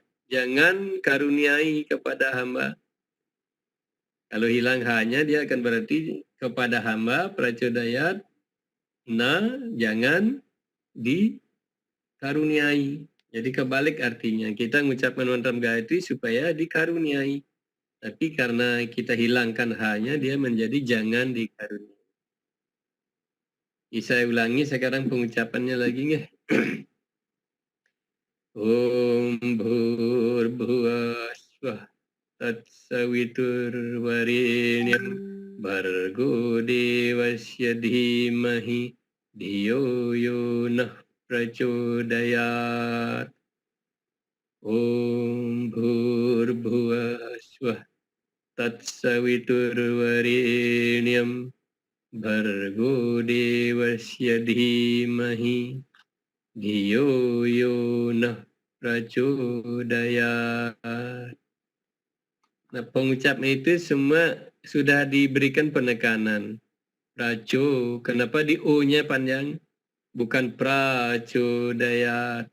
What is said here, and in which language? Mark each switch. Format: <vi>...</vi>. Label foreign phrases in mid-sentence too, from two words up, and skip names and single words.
<id>Jangan karuniai kepada hamba. Kalau hilang H-nya dia akan berarti kepada hamba Pracodayat, jangan dikaruniai. Jadi kebalik artinya, kita mengucapkan mantra Gayatri supaya dikaruniai. Tapi karena kita hilangkan hanya, dia menjadi jangan dikaruniai. Saya ulangi sekarang pengucapannya lagi nggih.</id> <sa>ॐ भूर्भुवः स्वः तत्सवितुर्वरेण्यं भर्गो देवस्य धीमहि धियो यो नः प्रचोदयात्. ॐ भूर्भुवः स्वः तत्सवितुर्वरेण्यं भर्गो देवस्य धीमहि धियो यो नः प्रचोदयात्.</sa> <id>Nah, pengucapan itu semua sudah diberikan penekanan. Praco, kenapa di O-nya panjang? Bukan Prachodayat.</id>